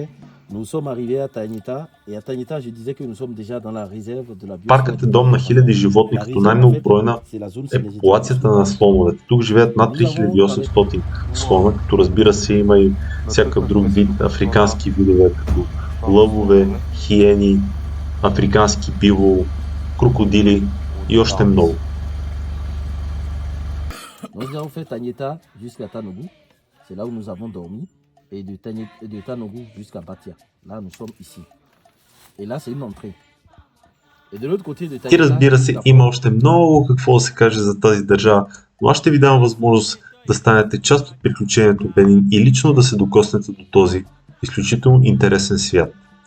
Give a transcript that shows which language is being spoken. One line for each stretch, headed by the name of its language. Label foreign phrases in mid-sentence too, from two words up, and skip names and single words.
Bulgarian: Паркът е дом на хиляди животни, като най-многобройна е популацията на слоновете. Тук живеят над 3800 слона, като разбира се има и всякакъв друг вид африкански видове, като лъвове, хиени, африкански бивол, крокодили и още много.
French: Nous avons fait Tanieta jusqu'à Tanougou, c'est là où nous avons dormi, et de Tanougou jusqu'à Batia. Là, nous sommes ici. Et là, c'est une entrée. Et de l'autre côté de Tanieta...
Bulgarian: И разбира се, има още много какво да се каже за тази държава, но аз ще ви дам възможност да станете част от приключението Бенин и лично да се докоснете до този изключително интересен свят.